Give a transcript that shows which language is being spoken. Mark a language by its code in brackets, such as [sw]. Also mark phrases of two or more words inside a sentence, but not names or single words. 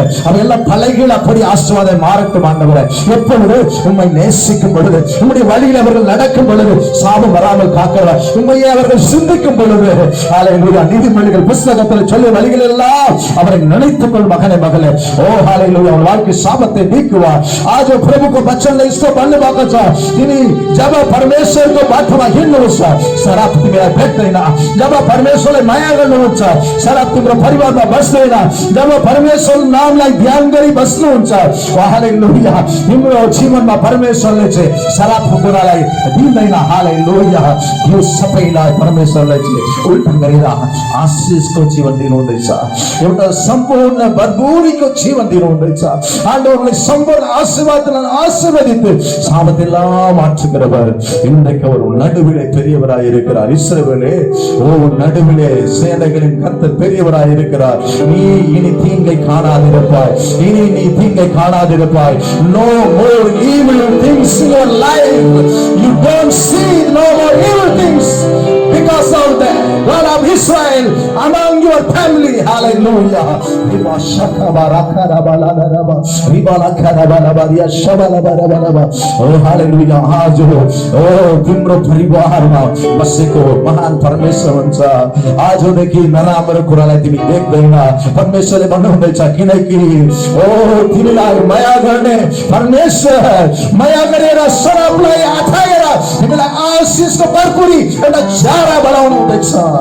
[ta] அவையெல்லாம் தலைகீழ் அப்படி ஆசீர்வாதம் மாறட்டும் ஆண்டவரே. எப்பொழுது உம்மை நேசிக்கும் பொழுது, உம்முடைய வழியில் அவர்கள் நடக்கும் பொழுது சாபம் வராமல் காக்கிறவர், உண்மையை அவர்கள் சிந்திக்கும் பொழுது ஹalleluya, நீதிமொழிகள் புத்தகத்தில் சொல்லும் வழிகள் எல்லாம் அவரை நினைத்துக் கொள் மகனே மகளே. ஓ ஹalleluya, உன் வாழ்க்கை சாபத்தை நீக்குவார். [ne] आज प्रभु को वचन ले इसको बंद बाका छ तिमी जब परमेश्वर को बाटोमा हिँड्नुहुन्छ शराब तिमीलाई भेट्दैन। जब परमेश्वरले माया गर्नुहुन्छ शराब तिम्रो परिवारमा बस्दैन। जब परमेश्वर नामलाई ध्यान गरी बस्नुहुन्छ हालेलुया, तिम्रो जीवनमा परमेश्वरले चाहिँ शराबको कुरालाई दिँदैन। हालेलुया, यो सबैलाई परमेश्वरले चाहिँ उल्टा गरेर आशीषको जीवन दिनुहुँदैछ, एउटा सम्पूर्ण भरपूरीको जीवन दिनुहुँदैछ। [ta] ஆண்டவர்களை சம்பூர்ண ஆசீர்வாதத்தால் ஆசீர்வதித்து சாபத்தெல்லாம் மாற்றுகிறவர். இன்றைக்கு அவர் நடுவிலே பெரியவராய் இருக்கிறார். இஸ்ரவேலே, ஓ நடுவிலே சேனைகளின் கர்த்தர் பெரியவராய் இருக்கிறார். நீ இனி தீங்கை காணாதிருப்பாய், இனி நீ தீங்கை காணாதிருப்பாய். [en] No more evil things in your life. You don't see no more evil things because of the God of Israel among your family. Hallelujah. Riba shakaba rakarabala raba, riba lakarabala baria shabala barabala. Oh hallelujah. [ne] आज तिम्रो परिवारमा बसेको महान परमेश्वर हुन्छ। आजदेखि नराम्रो कुरालाई तिमी देख्दैन। परमेश्वरले भन्नुहुँदैछ, किनकि ओ तिमीलाई माया गर्ने परमेश्वर माया गरेर शराबलाई हटाएर तिमीलाई आशीषको भरपुरी एउटा चारा बनाउनु हुँदैछ।